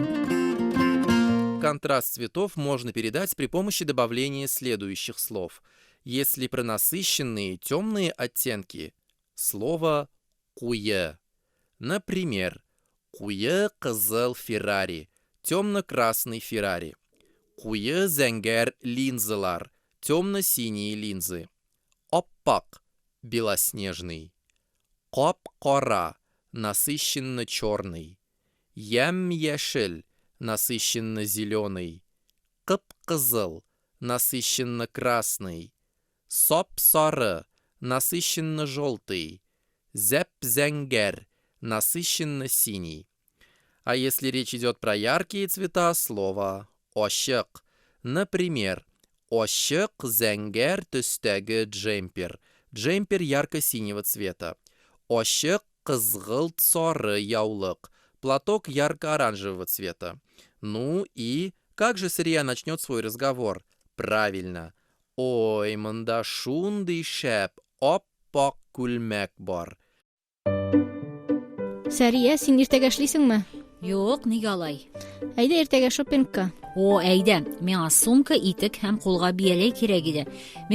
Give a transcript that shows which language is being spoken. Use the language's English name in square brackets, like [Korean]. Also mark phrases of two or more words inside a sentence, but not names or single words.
[Russian] Контраст цветов можно передать при помощи добавления следующих слов. Если про насыщенные темные оттенки, слово «куе». Например, [Tatar] «куе қызыл [Russian] Феррари», темно-красный Феррари. [Tatar] «Куе зәңгәр линзалар», [Russian] темно-синие линзы. «Оппақ», белоснежный. «Қап-қара», насыщенно-черный. «Ям-яшел», насыщенно-зеленый. «Қып-қызыл», насыщенно-красный. «Соп-сары», насыщенно-желтый. [Tatar] «Зәп-зәңгәр», [Russian] насыщенно-синий. А если речь идет про яркие цвета, слово «ошық». Например, [Tatar] «ошық зәңгәр төстәге джемпер». [Russian] Джемпер ярко-синего цвета. [Tatar] «Ошық қызғылт сары яулык». [Russian] Платок ярко-оранжевого цвета. Ну и как же Сария начнет свой разговор? Правильно. Ой, [Tatar] мында шундый шәп, оппақ күлмәк бар. Сәрия, син иртәгә эшлисеңме? Юк, нигә алай? Әйдә иртәгә шопингка. О, әйдә, миңа сумка, итек һәм кулга бияләй кирәк иде.